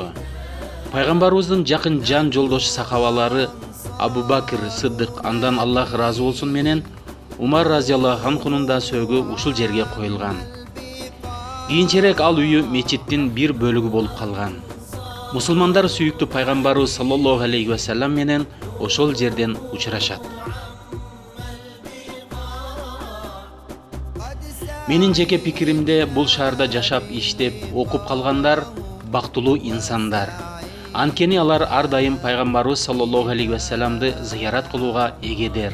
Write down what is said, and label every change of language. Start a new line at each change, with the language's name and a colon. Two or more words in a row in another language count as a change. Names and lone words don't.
Kyrgyz: Пайгамбарыбыздын жакын жан жолдошу сахабалары Абу Бакр Сыддык, андан Аллах ыраазы болсун, менен Умар
Arabic: رضي الله عنه
Kyrgyz: да сөөгү ушул жерге коюлган. Кийинчерээк ал үйү мечиттин бир бөлүгү болуп калган. Мусулмандар сүйүктүү пайгамбарыбыз
Arabic: صلى الله عليه وسلم
Kyrgyz: менен ошол жерден учурашат. Менин жеке пикиримде бул шаарда жашап, иштеп, окуп калгандар бактылуу инсандар. Анткени алар ар дайым пайгамбарыбыз
Arabic: صلى الله عليه وسلم
Kyrgyz: зыярат кылууга эгедер.